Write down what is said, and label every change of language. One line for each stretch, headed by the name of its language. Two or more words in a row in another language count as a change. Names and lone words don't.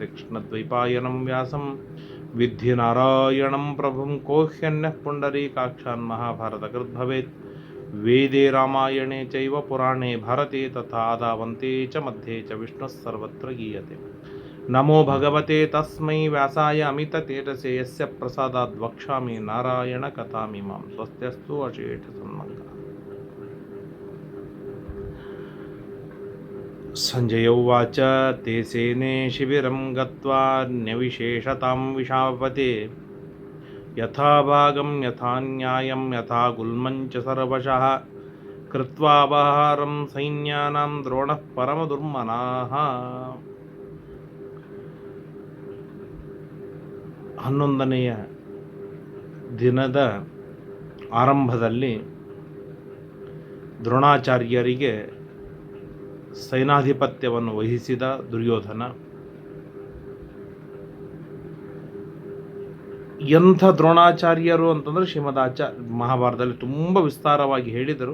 Sanskrit: कृष्णद्वैपायनं व्यासं विद्धि नारायणं प्रभुं कोह्यन्यः पुण्डरीकाक्षान् महाभारतकृत् भवेत्. वेदे रामायणे चैव पुराणे भारते तथा आदावन्ते च मध्ये च विष्णुः सर्वत्र गीयते. नमो भगवते तस्मै व्यासाय अमिततेजसे यस्य प्रसादाद् वक्ष्यामि नारायण कथामिमां. स्वस्त्यस्तु अशेष सन्मङ्गलं. संजय उवाच ते सेने शिबिरं गत्वा न्यविशेषतां विशावते. यथा भागं यथा न्यायं यथा गुल्मं च सर्वशः कृत्वापहारं सैन्यानां द्रोणः परमदुर्मनाः.
Kannada: 11ನೆಯ ದಿನದ ಆರಂಭದಲ್ಲಿ ದ್ರೋಣಾಚಾರ್ಯರಿಗೆ ಸೈನಾಧಿಪತ್ಯವನ್ನು ವಹಿಸಿದ ದುರ್ಯೋಧನ ಎಂಥ ದ್ರೋಣಾಚಾರ್ಯರು ಅಂತಂದರೆ ಮಹಾಭಾರತದಲ್ಲಿ ತುಂಬ ವಿಸ್ತಾರವಾಗಿ ಹೇಳಿದರು.